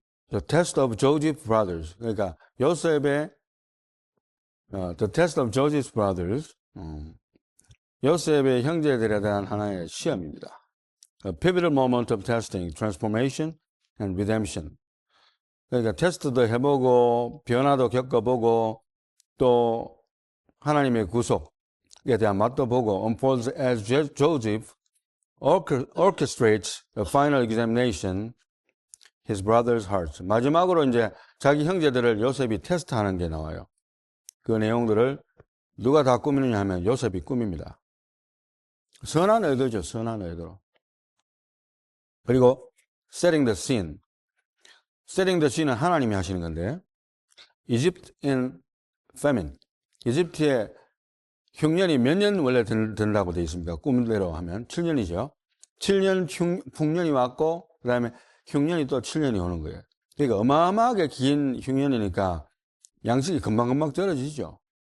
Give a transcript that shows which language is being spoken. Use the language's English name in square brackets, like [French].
[English] The test of Joseph's brothers. [Korean] 그러니까 요셉의 [English] the test of Joseph's brothers. [Korean] 요셉의 형제들에 대한 하나의 시험입니다. [English] A pivotal moment of testing, transformation and redemption. [Korean] 그러니까 테스트도 해보고 변화도 겪어보고 또 하나님의 구속에 대한 맛도 보고 [English] unfolds as Joseph orchestrates a final examination his brother's hearts. [Korean] 마지막으로 이제 자기 형제들을 요셉이 테스트하는 게 나와요. 그 내용들을 누가 다 꾸미느냐 하면 요셉이 꾸밉니다. 선한 의도죠. 선한 의도로. 그리고 [English] setting the scene. setting the scene [Korean] 은 하나님이 하시는 건데 [English] Egypt in famine. [Korean] 이집트에 흉년이 몇 년 원래 든다고 되어 있습니까? 꿈대로 하면 7년이죠. 7년 풍년이 왔고 그 다음에 흉년이 또 7년이 오는 거예요. 그러니까 어마어마하게 긴 흉년이니까 양식이 금방금방 떨어지죠.